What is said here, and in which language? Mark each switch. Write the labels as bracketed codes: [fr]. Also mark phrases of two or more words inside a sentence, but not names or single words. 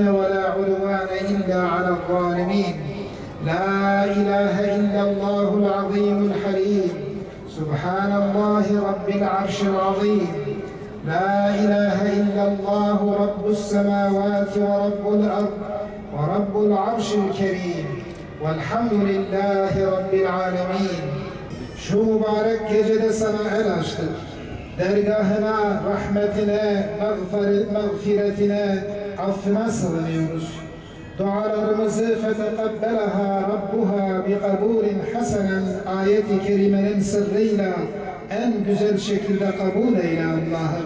[ar] ولا عدوان إلا على الظالمين لا إله إلا الله العظيم الحليم سبحان الله رب العرش العظيم لا إله إلا الله رب السماوات ورب الأرض ورب العرش الكريم والحمد لله رب العالمين [tr] Şu mübarek gecede sana el açtık. Dergahına, rahmetine, mağfiretine, affına sığınıyoruz. Dualarımızı [ar] فتقبلها ربها بقبول حسنا [tr] ayeti kerimenin sırrıyla en güzel şekilde kabul eyle Allah'ım.